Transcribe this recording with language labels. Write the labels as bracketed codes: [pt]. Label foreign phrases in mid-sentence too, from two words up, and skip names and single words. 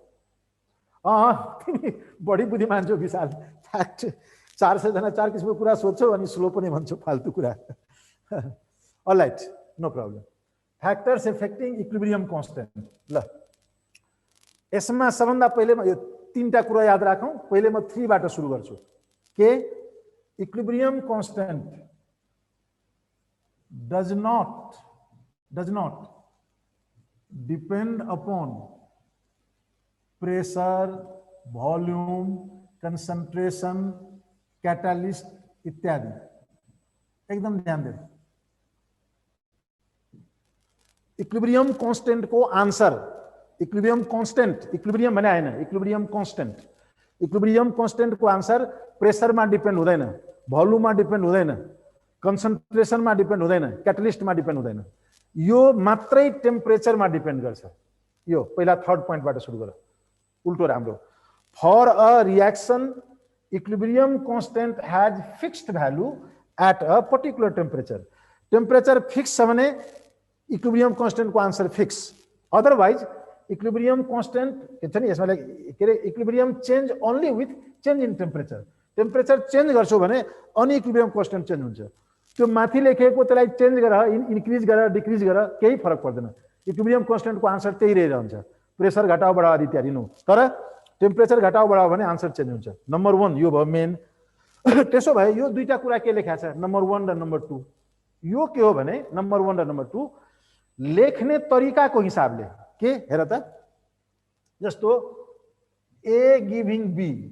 [ne] तिमी बढी बुद्धिमान छौ विशाल 400 जना 4 किसिमको कुरा सोध्छौ अनि स्लो पनि भन्छौ फाल्तु कुरा [en] alright no problem factors affecting equilibrium constant [ne] ल यसमा सबभन्दा पहिले यो तीनटा कुरा याद राखौं पहिले म 3 बाट सुरु गर्छु के [en] equilibrium constant does not depend upon pressure, volume, concentration, catalyst [ne] इत्यादि एकदम ध्यान दे [en] equilibrium constant [ne] को आंसर [en] equilibrium constant equilibrium [ne] भने हैन [en] equilibrium constant [ne] को आंसर प्रेशर मा डिपेन्ड हुँदैन भोल्युम मा डिपेन्ड हुँदैन कंसन्ट्रेशन मा डिपेन्ड हुँदैन क्याटलिस्ट मा डिपेन्ड हुँदैन यो मात्रै टेम्परेचर मा डिपेन्ड गर्छ यो पहिला [en] third point [ne] बाट सुरु गर उल्टो राम्रो [en] for a reaction equilibrium constant has fixed value at a particular temperature [ne] फिक्स छ भने [en] equilibrium constant [ne] को [en] answer fix otherwise equilibrium constant [ne] के छ नि यसमा के रे [en] equilibrium change only with change in temperature [ne] चेन्ज गर्छौ भने अनि [en] equilibrium constant [ne] चेन्ज हुन्छ त्यो माथि लेखेको त्यसलाई चेन्ज गर इन्क्रिज गर डिक्रिज गर केही फरक पर्दैन [en] equilibrium constant [ne] को आंसर त्यही रहन्छ प्रेशर घटाउ बढाउ आदि इत्यादि नो तर टेम्परेचर घटाउ बढाउ भने आंसर चेन्ज हुन्छ नम्बर 1 यो भयो मेन त्यसो भए यो दुईटा कुरा के लेखा छ नम्बर 1 र नम्बर 2 यो के हो भने नम्बर 1 र नम्बर 2 लेख्ने तरिकाको हिसाबले के हेर त जस्तो [en] A giving B